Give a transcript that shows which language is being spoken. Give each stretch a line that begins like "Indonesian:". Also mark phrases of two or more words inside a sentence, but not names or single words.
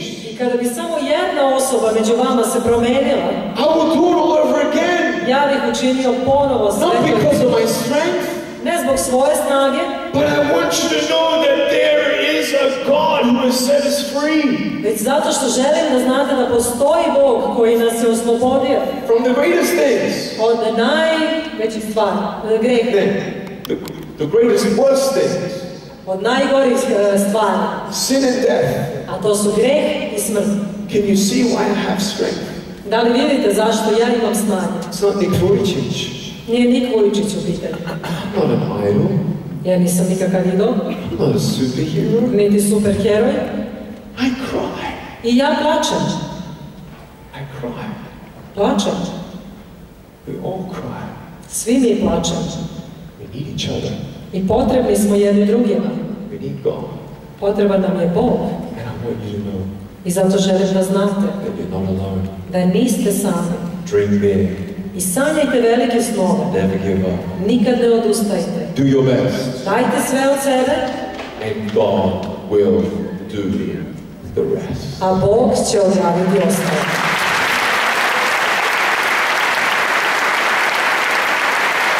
Serbian: i kada bi samo jedna osoba među vama se promenila,
English: I would do it all over again.
Serbian: Ja bih učinio ponovo sve.
English: Not because of my strength,
Serbian: ne zbog svoje snage,
English: but I want you to know that there is a God who has set us free.
Serbian: Već zato što želim da znate da postoji Bog koji nas je oslobodio.
English: From the greatest things.
Serbian: Od najvećih stvari, greha.
English: The greatest worst things.
Serbian: Od najgorih stvari.
English: Sin and death.
Serbian: A to su greh i smrt.
English: Can you see why I have strength?
Serbian: Da li vidite zašto ja imam snage?
English: It's not Nik Vujicic.
Serbian: Nije Nik Vujicic u pitanju.
English: I'm not an idol.
Serbian: Ja nisam nikakav idol.
English: I'm not a superhero.
Serbian: Niti superheroj.
English: I cry.
Serbian: I ja plačem.
English: I cry.
Serbian: Plačem.
English: We all cry.
Serbian: Svi mi plačemo.
English: We need each other.
Serbian: I potrebni smo jedni drugima.
English: We need God.
Serbian: Potreban nam je Bog.
English: And I want you to know.
Serbian: I zato želim da znate
English: that you're not alone.
Serbian: Da niste sami.
English: Dream big.
Serbian: I sanjajte velike snove.
English: Never give up.
Serbian: Nikad ne odustajte.
English: Do your best.
Serbian: Dajte sve od sebe.
English: And God will do the rest.
Serbian: A Bog će odraditi ostalo.